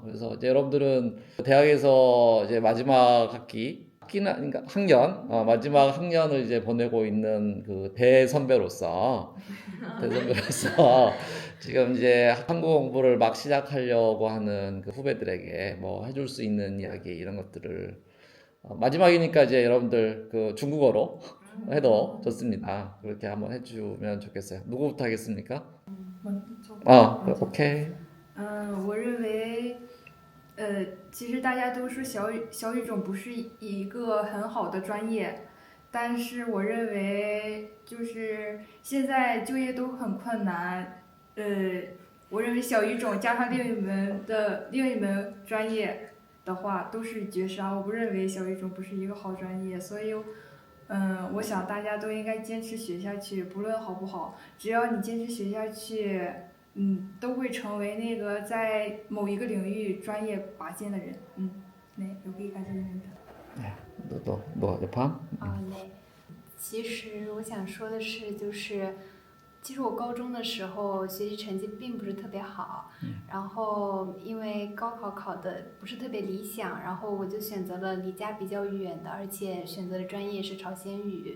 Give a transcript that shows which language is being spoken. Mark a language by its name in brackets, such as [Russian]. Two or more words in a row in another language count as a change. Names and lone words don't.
[Korean] 그래서 이제 여러분들은 대학에서 이제 마지막 그러니까 학년, 마지막 학년을 이제 보내고 있는 그 대선배로서 지금 이제 한국어 공부를 막 시작하려고 하는 그 후배들에게 뭐 해줄 수 있는 이야기 이런 것들을 마지막이니까 이제 여러분들 그 중국어로 해도 좋습니다. 그렇게 한번 해주면 좋겠어요. 누구부터 하겠습니까? 오케이. [Chinese] 我认为，其实大家都说小语种不是一个很好的专业，但是我认为就是现在就业都很困难，我认为小语种加上另一门专业的话都是绝杀，我不认为小语种不是一个好专业，所以。我想大家都应该坚持学下去，不论好不好，只要你坚持学下去，都会成为那个在某一个领域专业拔尖的人。 [Korean] 네, 여기까지입니다. 너 여팜? 네. [Chinese] 其实我想说的是，其实我高中的时候学习成绩并不是特别好，然后因为高考考的不是特别理想，然后我就选择了离家比较远的，而且选择的专业是朝鲜语。